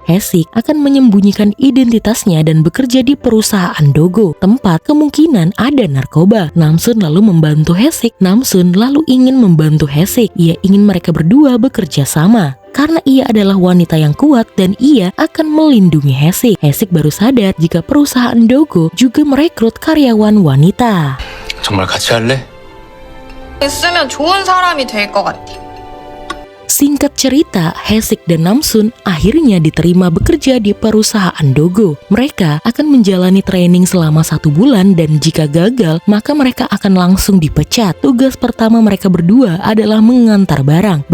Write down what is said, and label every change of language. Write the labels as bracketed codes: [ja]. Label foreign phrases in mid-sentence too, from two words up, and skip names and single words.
[id] Haesik akan menyembunyikan identitasnya dan bekerja di perusahaan Dogo, tempat kemungkinan ada narkoba. Namsun lalu membantu Haesik. Namsun lalu ingin membantu Haesik. Ia ingin mereka berdua bekerja sama. Karena ia adalah wanita yang kuat dan ia akan melindungi Haesik. Haesik baru sadar jika perusahaan Dogo juga merekrut karyawan wanita. [ko] 정말 같이 할래? 쓰면 좋은 사람이 될 것 같아. [id] Singkat cerita, Haesik dan Namsun akhirnya diterima bekerja di perusahaan Dogo. Mereka akan menjalani training selama 1 bulan dan jika gagal, maka mereka akan langsung dipecat. Tugas pertama mereka berdua adalah mengantar barang.